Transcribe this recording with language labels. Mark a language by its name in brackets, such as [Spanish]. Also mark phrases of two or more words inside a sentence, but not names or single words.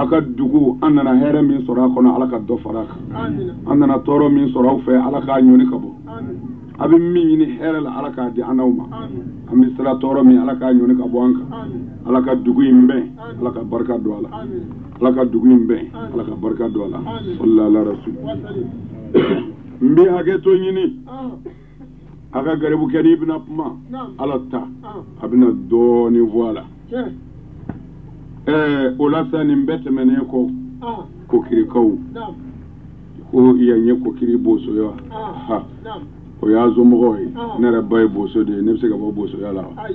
[Bambara] ka dugu an nana hɛrɛ min sɔrɔ a kɔnɔ ala ka dɔ fara a kan an nana tɔɔrɔ min sɔrɔ aw fɛ ala k'a ɲɔni ka bɔ a bɛ min ɲini hɛrɛ la ala k'a di an n'aw ma an bɛ sira tɔɔrɔ min ala k'a ɲɔni ka bɔ an kan ala ka dugu in bɛn ala ka barika don a la ala ka dugu in bɛn ala ka barika don a la [Arabic] صلى الله عليه وسلم [Bambara] n bɛ hakɛ to ɲini a ka garibu kɛ n'i bɛna kuma ala ta a bɛna dɔɔnin fɔ a la o la sa nin bɛɛ tɛmɛnen kɔ kokirikaw ko yan ye kokiri boso ye wa o y'a somɔgɔw ye ne yɛrɛ ba ye boso de ye ne bɛ se ka bɔ bosoya la